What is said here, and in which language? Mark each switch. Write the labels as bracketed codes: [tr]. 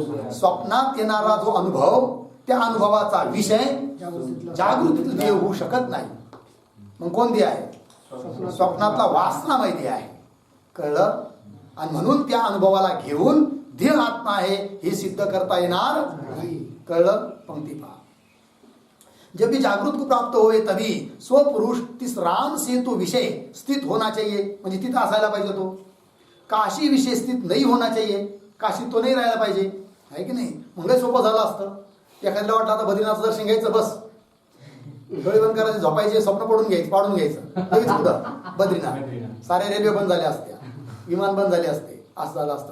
[mr] स्वप्नात येणारा जो अनुभव, त्या अनुभवाचा विषय जागृतीत देह होऊ शकत नाही. मग कोण देह आहे? स्वप्नातला वासनामय देह आहे. कळलं? आणि म्हणून त्या अनुभवाला घेऊन देह आत्मा आहे हे सिद्ध करता येणार नाही. कळलं? पंक्ती पहा. [hi] जब भी जागृत को प्राप्त होए तभी स्वपुरुष तिस राम सेतु विषय स्थित होना चाहिए. [mr] म्हणजे तिथं असायला पाहिजे तो. [hi] काशी विषय स्थित नाही होना चाहिए. [mr] काशीत तो नाही राहायला पाहिजे, आहे की नाही? मग सोपं झालं असतं. एखाद्याला वाटलं आता बद्रीनाथचं दर्शन घ्यायचं, बस डोळे बंद करायचे, झोपायचे, स्वप्न पाडून घ्यायचं, लगेच कुठं? बद्रीनाथ. साऱ्या रेल्वे बंद झाल्या असत्या, विमान बंद झाले असते, असं झालं असतं.